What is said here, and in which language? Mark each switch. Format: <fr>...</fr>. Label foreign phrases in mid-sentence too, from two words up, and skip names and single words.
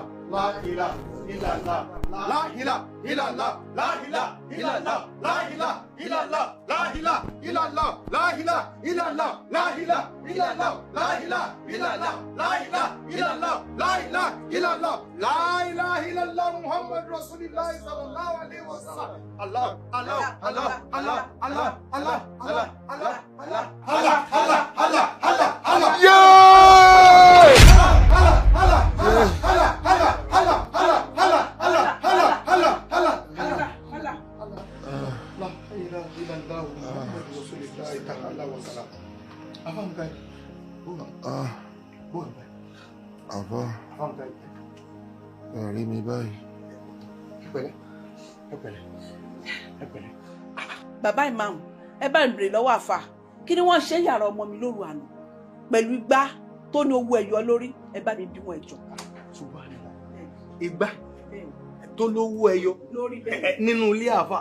<ar>لا إله إلا الله لا إله إلا الله لا إله إلا الله لا إله إلا الله لا إله إلا الله لا إله إلا الله لا إله إلا الله لا إله إلا الله لا إله إلا الله لا إله إلا الله لا إله إلا الله محمد رسول الله صلى الله عليه وسلم. الله الله الله الله الله الله الله الله الله الله الله الله الله الله.</ar> <en>Yeah!</en> <ar>الله الله الله الله الله الله الله الله الله الله الله الله الله الله. لا إله إلا الله محمد رسول الله تعالى وسلام. Apa muka? Apa?</ar> <yo>Remi báyìí. Ẹ pẹ̀lẹ́. Bàbá ìmáàmù, ẹ bá ń bèrè lọ́wọ́ àfà. Kí ni wọ́n ṣe yàrá ọmọ mi lóru àná? Pẹ̀lú igbá tó ní owó ẹyọ lórí, ẹ bá mi bí wọn ẹjọ́. Igbá tó lówó ẹyọ nínú ilé àfà.</yo>